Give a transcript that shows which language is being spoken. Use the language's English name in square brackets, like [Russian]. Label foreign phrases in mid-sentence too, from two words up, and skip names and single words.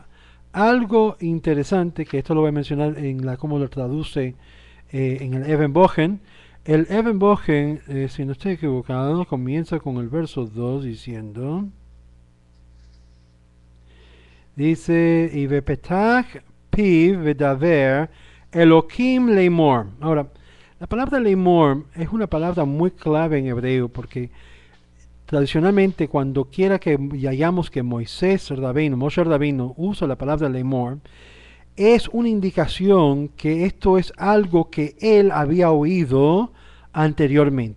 [Spanish] Algo interesante, que esto lo voy a mencionar en cómo lo traduce en el Eben Bogen. El Eben Bogen, si no estoy equivocado, comienza con el verso 2 diciendo, dice, y [Hebrew] ויפתח פיו וידבר אלוהים לאמור. [Spanish] Ahora, la palabra leimor es una palabra muy clave en hebreo porque tradicionalmente cuando quiera que hallamos que Moshe Rabbeinu usa la palabra leimor, es una indicación que esto es algo que él había oído anteriormente.